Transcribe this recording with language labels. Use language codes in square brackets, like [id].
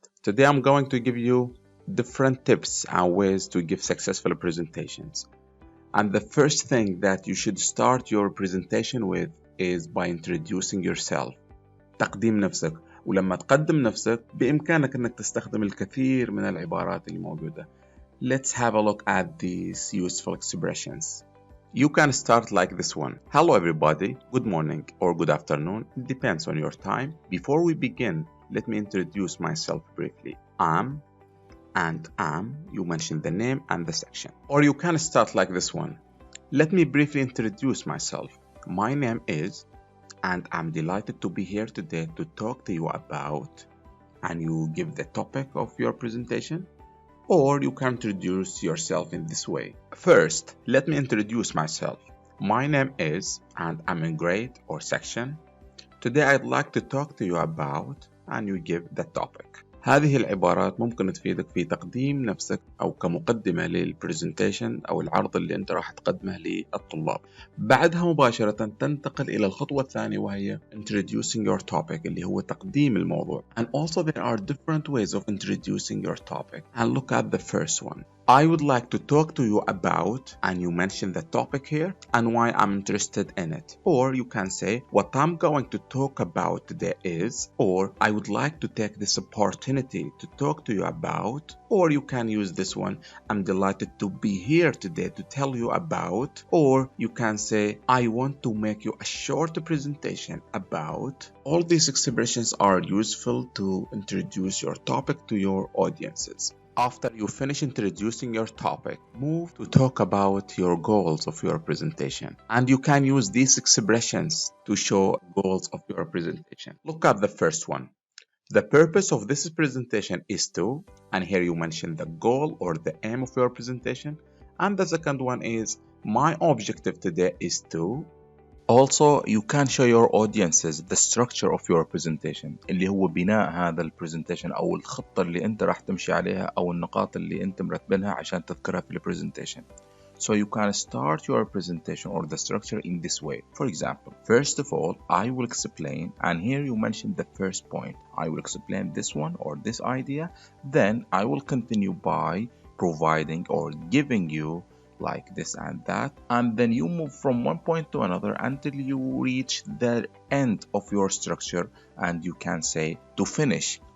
[en] Today I'm going to give you different tips and ways to give successful presentations. And the first thing that you should start your presentation with is by introducing yourself. [ar] تقديم نفسك. ولما تقدم نفسك بإمكانك أنك تستخدم الكثير من العبارات اللي موجودة. [en] Let's have a look at these useful expressions. You can start like this one. Hello everybody, good morning or good afternoon, it depends on your time. Before we begin, let me introduce myself briefly. I'm and am, you mention the name and the section. Or you can start like this one. Let me briefly introduce myself. My name is, and I'm delighted to be here today to talk to you about, and you give the topic of your presentation. Or you can introduce yourself in this way. First, let me introduce myself. My name is, and I'm in grade or section. Today I'd like to talk to you about, and you give the topic. [ar] هذه العبارات ممكن تفيدك في تقديم نفسك أو كمقدمة للبرزنتيشن أو العرض اللي أنت راح تقدمه للطلاب. بعدها مباشرة تنتقل إلى الخطوة الثانية وهي [en] introducing your topic [ar] اللي هو تقديم الموضوع. [en] And also there are different ways of introducing your topic. And look at the first one. I would like to talk to you about, and you mention the topic here and why I'm interested in it. Or you can say, what I'm going to talk about today is, or I would like to take this opportunity to talk to you about, or you can use this one, I'm delighted to be here today to tell you about, or you can say, I want to make you a short presentation about. All these expressions are useful to introduce your topic to your audiences. After you finish introducing your topic, move to talk about your goals of your presentation. And you can use these expressions to show goals of your presentation. Look at the first one. The purpose of this presentation is to, and here you mention the goal or the aim of your presentation. And the second one is, my objective today is to. Also, you can show your audiences the structure of your presentation [ar] اللي هو بناء هذا البرزنتيشن أو الخطة اللي أنت راح تمشي عليها أو النقاط اللي أنت مرتبينها عشان تذكرها في البرزنتيشن. [en] So you can start your presentation or the structure in this way. For example, first of all, I will explain, and here you mention the first point. I will explain this one or this idea. Then I will continue by providing or giving you like this and that, and then you move from one point to another until you reach the end of your structure, and you can say to finish.